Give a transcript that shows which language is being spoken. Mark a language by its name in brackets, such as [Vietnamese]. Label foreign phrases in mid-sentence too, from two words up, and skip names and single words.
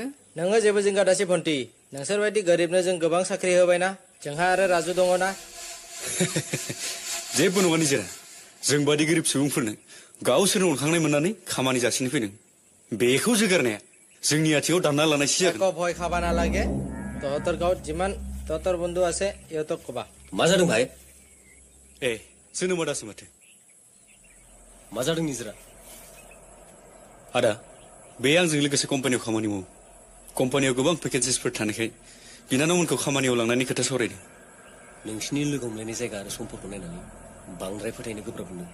[Bodo] नोङो जेबो जिंगा दासि फन्थि नोंसोर बायदि गोरिबनो जों गोबां साख्रि होबायना जोंहा आरो राजु दङना जेबो नङा निजिरा जों बादि गोरिब सुबुंफोरनो गावसोरनो अनखांनाय मोननानै खामानि जासिनो फैदों बेखौ जोगारनाया जोंनि आथिङाव दानना लानायसो जागोन [Assamese] ভয় খাবা নালাগে তহঁতৰ গাঁৱত যিমান তহঁতৰ বন্ধু আছে ইহঁতক কবা [Bodo] मा जादों भाइ ए जोनोमा दासो माथो मा जादों निजिरा आदा बे आंजों लोगोसे कम्पानियाव खामानि मावो कम्पानियाव गोबां पेकेजेसफोर थानायखाय बिनानावमोनखौ खामानियाव लांनायनि खोथा सावरायदों नोंसिनि लोगो हमलायनाय जायगा आरो समफोरखौ नायनानै बांद्राय फोथायनो गोब्राब मोनो